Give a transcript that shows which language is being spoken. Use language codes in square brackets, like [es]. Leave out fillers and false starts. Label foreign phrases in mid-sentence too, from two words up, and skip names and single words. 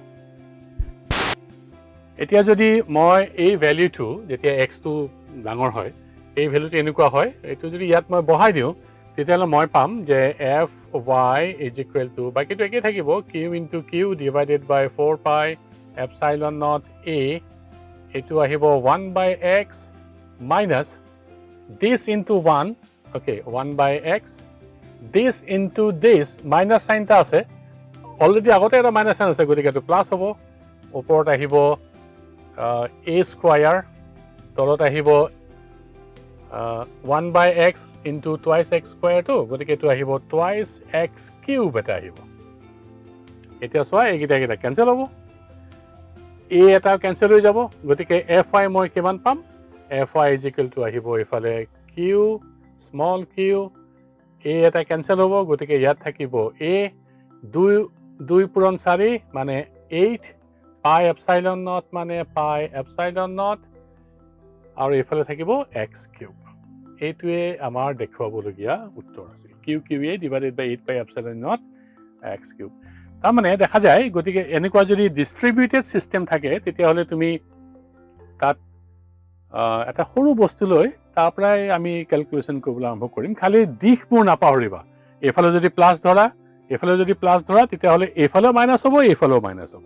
[as] এতিয়া যদি মই এই ভ্যালুটো যেতিয়া x টো ডাঙৰ হয় এই ভ্যালুটো এনেকুৱা হয় এইটো যদি ইয়াত মই বহাই দিওঁ তেতিয়াহ'লে মই পাম যে [en] fy is equal to [as] বাকিটো একেই থাকিব [en] q into q divided by 4 pi epsilon naught a [as] এইটো আহিব [en] 1/x minus this into 1 okay 1/x this into this minus sign [as] টা আছে অলৰেডি আগতে এটা মাইনাছ সাইন আছে গতিকে এইটো প্লাছ হ'ব ওপৰত আহিব [en] a square [as] তলত আহিব [en] 1/x into twice x square [as] টো গতিকে এইটো আহিব [en] twice x cube [as] এটা আহিব এতিয়া চোৱা এইকেইটা কেনসেল হ'ব a এটা কেনসেল হৈ যাব গতিকে fy মই কিমান পাম [en] fy is equal to [as] আহিব ইফালে q স্মল q a এটা কেনসেল হ'ব গতিকে ইয়াত থাকিব a 2 পূৰণ 4 মানে [en] 8 pi epsilon naught [as] মানে [en] pi epsilon naught [as] আৰু ইফালে থাকিব [en] x cube [as] এইটোৱে আমাৰ দেখুৱাবলগীয়া উত্তৰ আছে [en] qa divided by 8 pi epsilon naught x cube [as] তাৰ মানে দেখা যায় গতিকে এনেকুৱা যদি ডিস্ট্ৰিবিউটেড সিস্টেম থাকে তেতিয়াহ'লে তুমি তাত এটা সৰু বস্তু লৈ তাৰ পৰাই আমি ক্যালকুলেশন কৰিবলৈ আৰম্ভ কৰিম খালি দিশবোৰ নাপাহৰিবা এফালে যদি প্লাস ধৰা তেতিয়াহ'লে এফালেও মাইনাস হ'ব এফালেও মাইনাস হ'ব